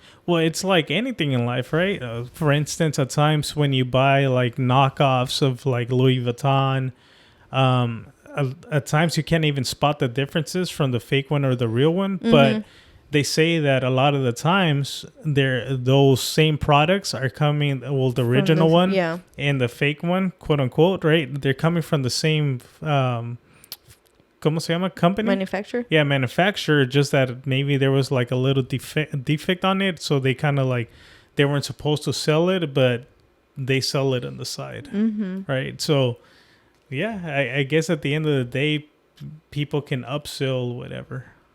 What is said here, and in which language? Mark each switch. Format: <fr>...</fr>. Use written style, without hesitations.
<en>Well, it's like anything in life, right? For instance, at times when you buy like knockoffs of like Louis Vuitton, at times you can't even spot the differences from the fake one or the real one. Mm-hmm. But they say that a lot of the times those same products are coming, well, the original one and the fake one, quote unquote, right? They're coming from the same,</en> <es>¿cómo se llama?</es> <en>Company? Manufacturer? Yeah, manufacturer, just that maybe there was like a little defect on it. So they kind of like, they weren't supposed to sell it, but they sell it on the side, right? So, yeah, I guess at the end of the day, people can upsell whatever.</en>